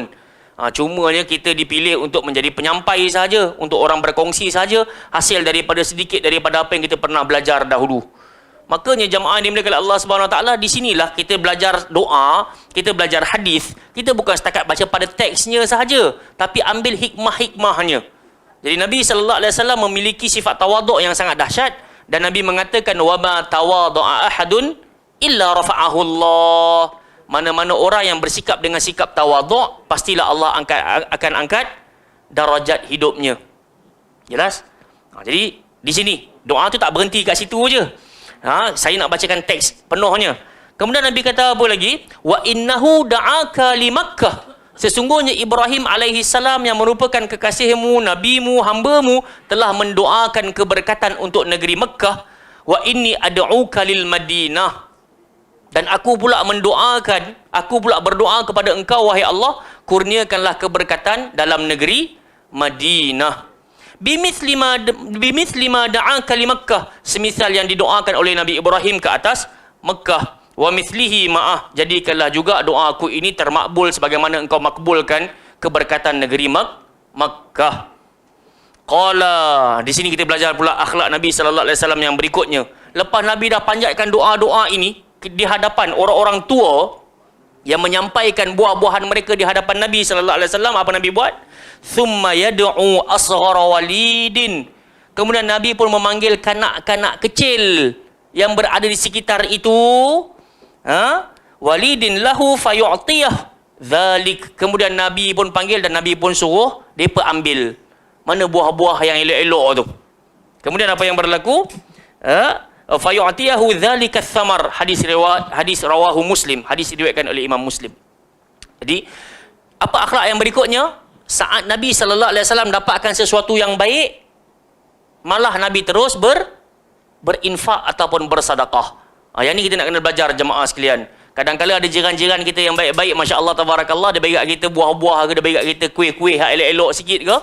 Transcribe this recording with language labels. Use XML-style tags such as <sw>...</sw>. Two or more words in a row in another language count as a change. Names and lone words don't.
<ms>Cumanya kita dipilih untuk menjadi penyampai saja, untuk orang berkongsi saja, hasil daripada sedikit daripada apa yang kita pernah belajar dahulu. Makanya jamaah dimuliakan Allah</ms> <ar>سبحانه وتعالى,</ar> <ms>di sinilah kita belajar doa, kita belajar hadis. Kita bukan setakat baca pada teksnya sahaja, tapi ambil hikmah-hikmahnya. Jadi Nabi</ms> <ar>صلى الله عليه وسلم</ar> <ms>memiliki sifat tawaduk yang sangat dahsyat, dan Nabi mengatakan</ms> <ar>وما تواضع أحد إلا رفعه الله.</ar> <ms>Mana-mana orang yang bersikap dengan sikap tawaduk, pastilah Allah akan angkat darajat hidupnya. Jelas? Jadi di sini doa tu tak berhenti kat situ je. Saya nak bacakan teks penuhnya. Kemudian Nabi kata apa lagi?</ms> <ar>وإنه دعاك لمكة.</ar> <ms>Sesungguhnya Ibrahim</ms> <ar>عليه السلام</ar> <ms>yang merupakan kekasihmu, nabimu, hambamu, telah mendoakan keberkatan untuk negeri Mekah.</ms> <ar>وإني أدعوك للمدينة.</ar> <ms>Dan aku pula berdoa kepada engkau wahai Allah, kurniakanlah keberkatan dalam negeri Madinah.</ms> <ar>بمثل ما دعاك لمكة,</ar> <ms>semisal yang didoakan oleh Nabi Ibrahim ke atas Mekah.</ms> <ar>ومثله معه,</ar> <ms>jadikanlah juga doa aku ini termakbul sebagaimana engkau makbulkan keberkatan negeri Makkah. Qala, di sini kita belajar pula akhlak Nabi</ms> <ar>صلى الله عليه وسلم</ar> <ms>yang berikutnya. Lepas Nabi dah panjatkan doa-doa ini di hadapan orang-orang tua yang menyampaikan buah-buahan mereka di hadapan Nabi</ms> <ar>صلى الله عليه وسلم,</ar> <ms>apa Nabi buat?</ms> <ar>ثم يدعو أصغر وليد.</ar> <ms>Kemudian Nabi pun memanggil kanak-kanak kecil yang berada di sekitar itu,</ms> <ar>وليد له فيعطيه ذلك.</ar> <ms>Kemudian Nabi pun panggil dan Nabi pun suruh depa ambil mana buah-buah yang elok-elok tu. Kemudian apa yang berlaku?</ms> <ar>فيعطيه ذلك الثمر.</ar> <ms>Hadis rawahu Muslim. Hadis diriwayatkan oleh Imam Muslim. Jadi apa akhlak yang berikutnya? Saat Nabi</ms> <ar>صلى الله عليه وسلم</ar> <ms>dapatkan sesuatu yang baik, malah Nabi terus berinfak ataupun bersedekah. Yang ni kita nak kena belajar jemaah sekalian. Kadang-kadang ada jiran-jiran kita yang baik-baik,</ms> <ar>ما شاء الله تبارك الله,</ar> <ms>dia bagi kat kita buah-buah ke, dia bagi kat kita kuih-kuih yang elok-elok sikit ke?</ms>